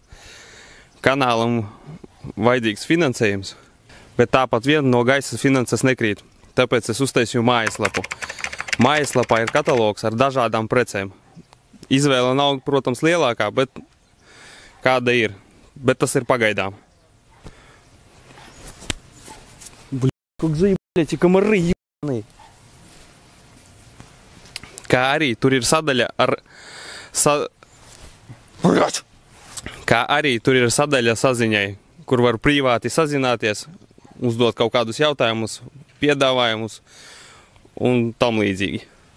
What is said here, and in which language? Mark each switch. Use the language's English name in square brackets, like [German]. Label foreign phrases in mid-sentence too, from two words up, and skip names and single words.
[Latvian] Kanālam vajadzīgs finansējums, bet tāpat vien no gaisa finanses nekrīt. Tāpēc es uztaisīju mājaslapu. Mājaslapā ir katalogs ar dažādām precēm. Izvēle nav, protams, lielākā, bet kāda ir. Bet tas ir pagaidām. [Russian] Как заебали эти комары ебаные. [Latvian] Kā arī tur ir sadaļa saziņai, kur var privāti sazināties, uzdot kaut kādus jautājumus, piedāvājumus un tam līdzīgi.